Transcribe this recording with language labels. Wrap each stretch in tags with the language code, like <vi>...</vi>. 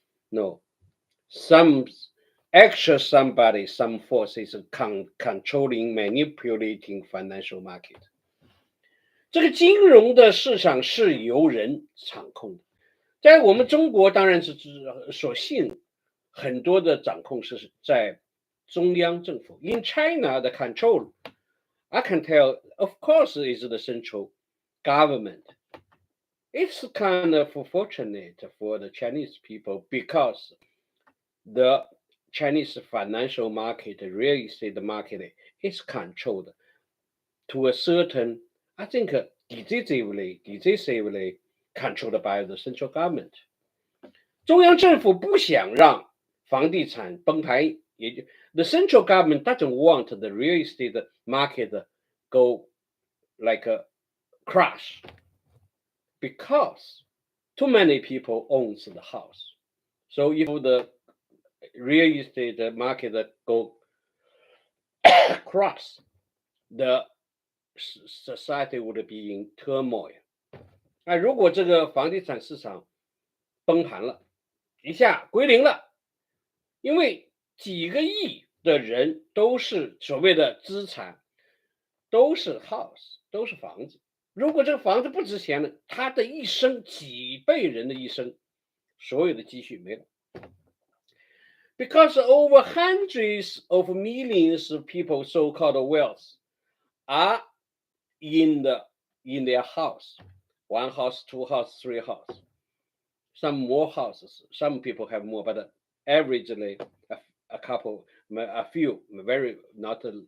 <en>No, some somebody, some forces controlling, manipulating financial market.</en> <zh>这个金融的市场是由人掌控的，在我们中国当然是所幸很多的掌控是在中央政府。</zh> <en>In China, the control, I can tell, of course, is the central government. It's kind of fortunate for the Chinese people because the Chinese financial market, real estate market, is controlled to a certain, I think, decisively controlled by the central government.</en> <zh>中央政府不想让房地产崩盘，也就</zh> <en>the central government doesn't want the real estate market go like a crash because too many people owns the house. So if the real estate market go crash, the society would be in turmoil.</en> <zh>那如果这个房地产市场崩盘了，一下归零了，因为几个亿的人都是所谓的资产，都是 house， 都是房子。如果这个房子不值钱了，他的一生几辈人的一生，所有的积蓄没了。</zh> <en>Because over hundreds of millions of people, so-called wealth, are in their house, one house, two house, three house, some more houses. Some people have more, but averagely a couple, a few, very not.</en>